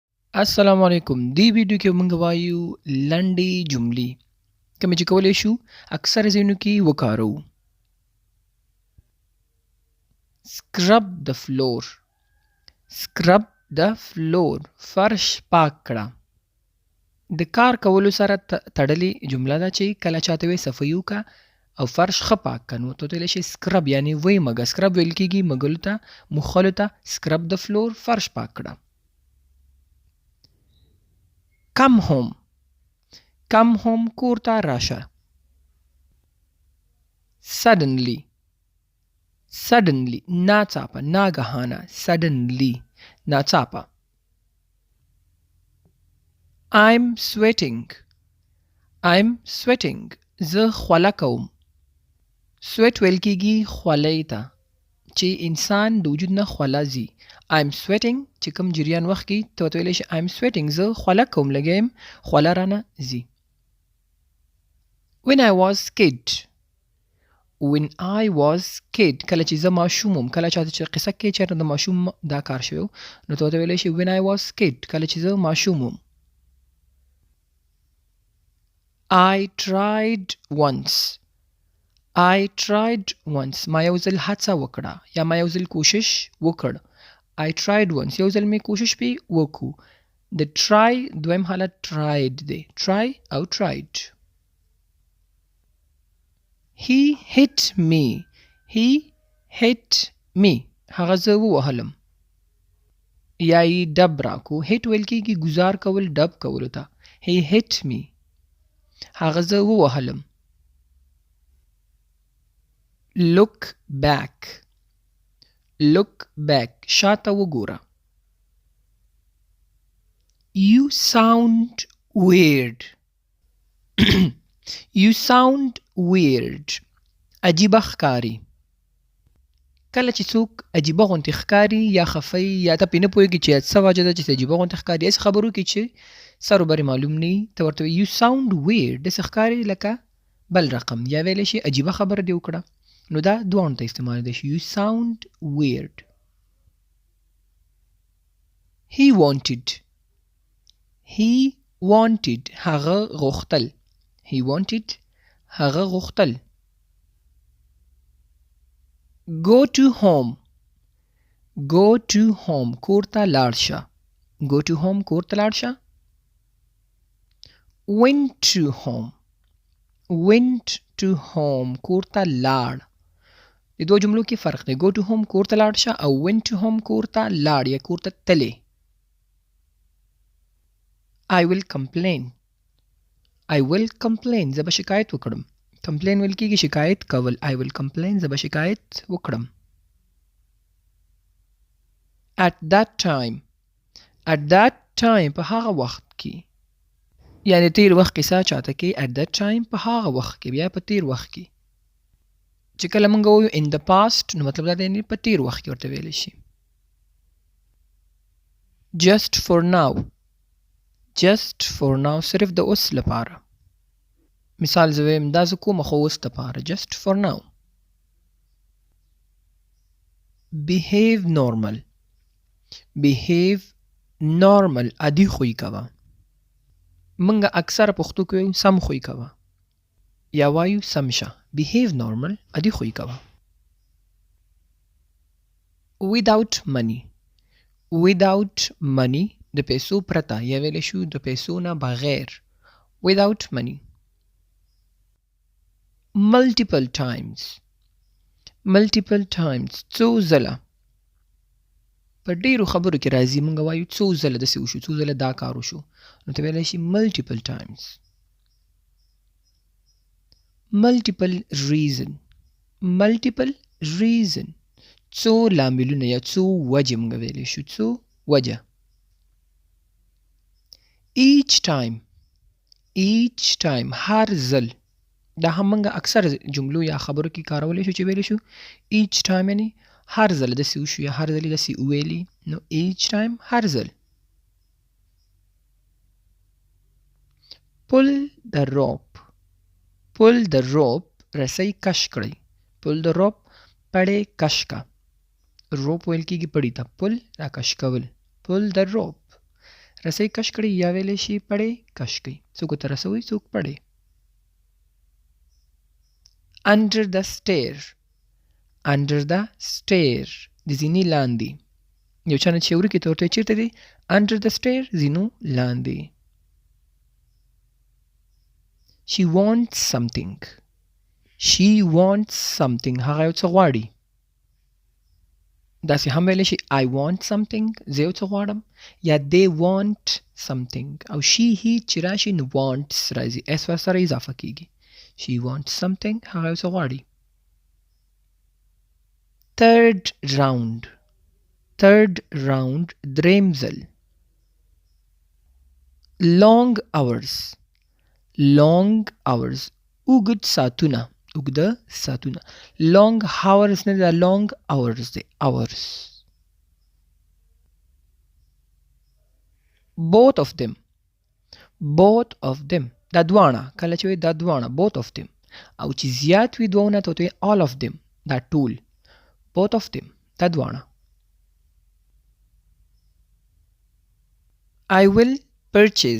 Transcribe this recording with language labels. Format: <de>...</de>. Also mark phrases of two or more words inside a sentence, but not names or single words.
<ps>السلام علیکم دی ویډیو کې موږ وایو لنډې جملې کومې چې کولی شو اکثر ځایونو کې وکاروو.</ps> <en>scrub the floor scrub the floor</en> <ps>فرش پاک کړه. د کار کولو سره تړلې جمله ده چې کله چاته وایي صفایي وکړه او فرش ښه پاک کړه نو ته ویلی شي scrub یعنې ویې مږه. scrub ویل کېږي مږلو ته مخلو ته.</ps> <en>scrub the floor</en> <ps>فرش پاک کړه.</ps> <en>come home</en> <ps>کور ته راشه. suddenly ناڅاپه ناګهانه. suddenly ناڅاپه.</ps> <en>I'm sweating</en> <ps>زه خوله کوم. sweat ویل کېږي خولۍ ته چې انسان د وجود نه خوله ځي.</ps> <en>I'm sweating</en> <ps>چې کوم جریان وخت کې ته ورته ویلی شي</ps> <en>I'm sweating</en> <ps>زه خوله کوم لږه یم خوله رانه ځي.</ps> <en>when I was kid</en> <ps>کله چې زه ماشوم وم. کله چاته چې قصه کې چېرته د ماشوم دا کار شوی نو ته ورته ویلی شي</ps> <en>when I was kid</en> <ps>کله چې زه ماشوم وم.</ps> <en>I tried once</en> <ps>ما یو ځل هڅه وکړه یا ما یو ځل کوشش وکړ.</ps> <en>I tried once</en> <ps>یو ځل مې کوشش پې وکړو. د try دویم حالت tried دی. try او tried.</ps> <en>he hit me</en> <ps>هغه زه ووهلم یا یې ډب راکو. hit ویل کېږي ګزار کول ډب کولو ته.</ps> <en>he hit me</en> <ps>هغه زه ووهلم.</ps> <en>look back</en> <ps>شاته وګوره.</ps> <en>you sound weird</en> <ps>عجیبه ښکاري. کله چې څوک عجیبه غوندې ښکاري یا خفه یا ته پې نه پوهېږي چې څه وجه ده چې عجیبه غوندې ښکاري هسې خبرو کې چې سر و برې معلوم نه وي ته ورته</ps> <en>you sound weird</en> <ps>داسې ښکاري لکه بل رقم. یا ویلی شي عجیبه خبره دې وکړه نو دا دواړو ته استعمالېدی شي.</ps> <en>you sound weird. he wanted</en> <ps>هغه غوښتل.</ps> <en>go to home</en> <ps>کور ته لاړ شه.</ps> <en>went to home</en> <ps>کور ته لاړ. د دوه جملو کې فرق دی.</ps> <en>go to home</en> <ps>کور ته لاړ شه او</ps> <en>went to home</en> <ps>کور ته لاړ یا کور ته تلې.</ps> <en>I will complain</en> <ps>زه به شکایت وکړم. complain ویل کېږي شکایت کول.</ps> <en>I will complain</en> <ps>زه به شکایت وکړم.</ps> <en>at that time</en> <ps>په هغه وخت کې یعنی تیر وخت کیسه چاته کې</ps> <en>at that time</en> <ps>په هغه وخت کې بیا په تیر وخت کې چې کله موږ وایو</ps> <en>in the past</en> <ps>نو مطلب دا دی په تیر وخت کې ورته ویلی شي.</ps> <en>just for now</en> <ps>صرف د اوس لپاره. مثال زه ویم دا زه کومه خو اوس دپاره.</ps> <en>just for now. behave normal</en> <ps>عادي خوی کوه. منګه اکثر پښتو کې وایو سم خوی کوه یا وایو سم شه.</ps> <en>behave normal</en> <ps>عادي خوی کوه.</ps> <en>without money</en> <ps>د پیسو پرته یا ویلی شو د پیسو نه بغیر.</ps> <en>without money. multiple times</en> <ps>څو ځله په ډیرو خبرو کې راځي. موږ وایو څو ځله داسې وشو څو ځله دا کار وشو نو ته ویلی شي</ps> <en>multiple times. multiple reason</en> <ps>څو لاملونه یا څو وجې موږ ویلی شو څو وجه.</ps> <en>each time</en> <ps>هر ځل دا هم موږ اکثر جملو یا خبرو کې کارولی شو چې ویلی شو</ps> <en>each time</en> <ps>یعنی هر ځل داسې وشو یا هر ځل داسې وویلي نو</ps> <en>each time</en> <ps>هر ځل.</ps> <en>pull the rope</en> <ps>رسۍ کش کړئ.</ps> <en>pull the rope</en> <ps>پړې کش کا. روپ ویل کېږي پړي ته. pull را کش کول.</ps> <en>pull the rope</en> <ps>رسۍ کش کړئ یا ویلی شي پړې کش کړئ. څوک ورته رسوي څوک پړې.</ps> <en>under the stair. under the stair</en> <ps>د زینې لاندې. یو چا نه چې ورکې ته ورته چېرته دی</ps> <en>under the stair</en> <ps>زینو لاندې.</ps> <en>she wants something. she wants something</en> <ps>هغه یو څه غواړي. داسې هم ویلی شي</ps> <en>I want something</en> <ps>زه یو څه غواړم یا</ps> <en>they want something</en> <ps>او</ps> <en>she he</en> <ps>چې راشي نو wants راځي اس ورسره اضافه کیږي.</ps> <en>she wants something</en> <ps>هغه یو څه غواړي.</ps> <en>third round. third round</en> <ps>دریم ځل.</ps> <en>long hours. long hours</en> <ps>اوږد ساعتونه اوږده ساعتونه.</ps> <en>long hours</en> <ps>نه ده</ps> <en>long hours دی hours. both of them. both of them</en> <ps>دا دواړه کله چې وي دا دواړه</ps> <en>both of them</en> <ps>او چې زیات وي دوونه ته وي</ps> <en>all of them</en> <ps>دا ټول.</ps> <en>both of them</en> <ps>دا دواړه.</ps> <en>I will purchase.</en>